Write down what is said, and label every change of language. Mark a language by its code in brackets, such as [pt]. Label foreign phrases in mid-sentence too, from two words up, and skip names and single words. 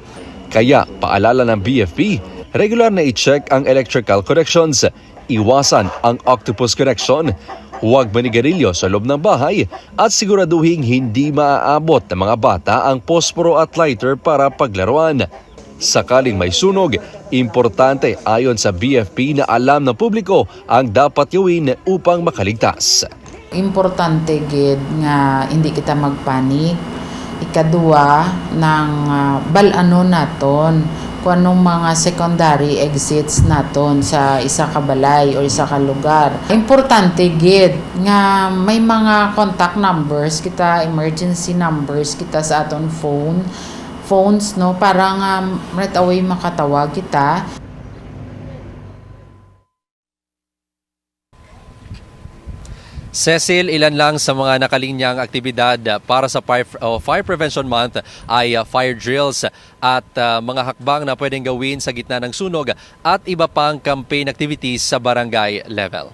[tl] Kaya paalala ng BFP, regular na i-check ang electrical connections, iwasan ang [en] octopus connection, [tl] huwag manigarilyo sa loob ng bahay at siguraduhin hindi maaabot ng mga bata ang posporo at lighter para paglaruan. Sakaling may sunog, importante ayon sa BFP na alam ng publiko ang dapat gawin upang makaligtas. [hil] Importante gid nga hindi kita magpanik. Ikaduha ng balano naton kung anong mga [en] secondary exits [hil] naton sa isa ka balay o isa ka lugar. Importante gid nga may mga [en] contact numbers [hil] kita, [en] emergency numbers [hil] kita sa aton phones no, para nga [en] right away [hil] makatawag kita. [tl] Cecil, ilan lang sa mga nakalinyang aktibidad para sa Fire Prevention Month ay [en] fire drills [tl] at mga hakbang na pwedeng gawin sa gitna ng sunog at iba pang [en] campaign activities [tl] sa barangay level.